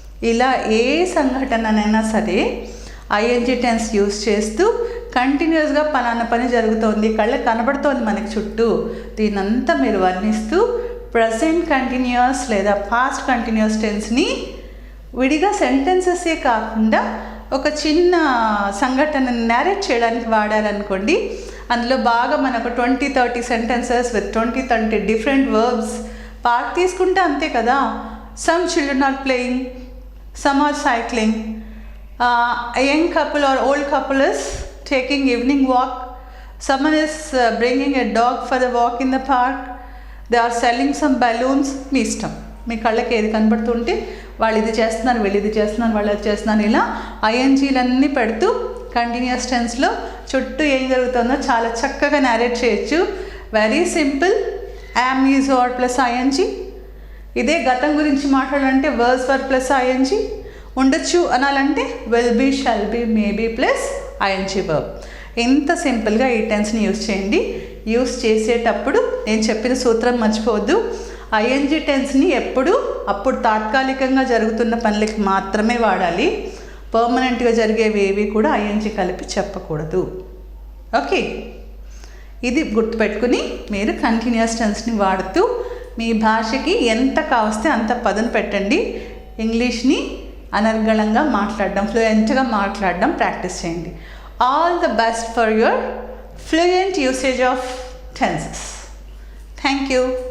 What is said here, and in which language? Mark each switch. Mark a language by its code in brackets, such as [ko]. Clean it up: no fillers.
[te] ఇలా ఏ సంఘటననైనా సరే ING tense use చేస్తూ కంటిన్యూస్గా పలానా పని జరుగుతోంది, కళ్ళకి కనబడుతోంది మనకి చుట్టూ, దీనంతా మీరు వర్ణిస్తూ ప్రజెంట్ కంటిన్యూస్ లేదా పాస్ట్ కంటిన్యూస్ టెన్స్ని విడిగా సెంటెన్సెసే కాకుండా ఒక చిన్న సంఘటనని నేరేట్ చేయడానికి వాడారనుకోండి, అందులో బాగా మనకు 20-30 sentences with 20-30 different verbs. Park తీసుకుంటే అంతే కదా. [en] Some children are playing, some are cycling, a young couple or old couple is taking evening walk, someone is bringing a dog for the walk in the park, they are selling some balloons. [te] మీ ఇష్టం, మీ కళ్ళకి ఏది కనబడుతుంటే వాళ్ళు ఇది చేస్తున్నారు, వీళ్ళు ఇది చేస్తున్నారు, వాళ్ళు అది చేస్తున్నారు, ఇలా ఐఎన్జీలన్నీ పెడుతూ కంటిన్యూస్ టెన్స్లో చుట్టూ ఏం జరుగుతుందో చాలా చక్కగా నేరేట్ చేయొచ్చు. [en] Very simple. [te] Am is word plus ING. ఇదే గతం గురించి మాట్లాడాలంటే వర్స్ వర్ ప్లస్ ఐఎన్జీ, ఉండొచ్చు అనాలంటే will be, shall be, may be plus ING verb. ఎంత సింపుల్గా ఈ టెన్స్ని యూస్ చేయండి. యూస్ చేసేటప్పుడు నేను చెప్పిన సూత్రం మర్చిపోవద్దు. ఐఎన్జీ టెన్స్ని ఎప్పుడు అప్పుడు తాత్కాలికంగా జరుగుతున్న పనులకి మాత్రమే వాడాలి. పర్మనెంట్గా జరిగేవి కూడా ఐఎన్జీ కలిపి చెప్పకూడదు. ఓకే, ఇది గుర్తుపెట్టుకుని మీరు కంటిన్యూస్ టెన్స్ని వాడుతూ మీ భాషకి ఎంత కావస్తే అంత పదును పెట్టండి. ఇంగ్లీష్ని అనర్గళంగా మాట్లాడడం, ఫ్లూయెంట్గా మాట్లాడడం ప్రాక్టీస్ చేయండి. [en] All the best for your fluent usage of tenses. Thank you.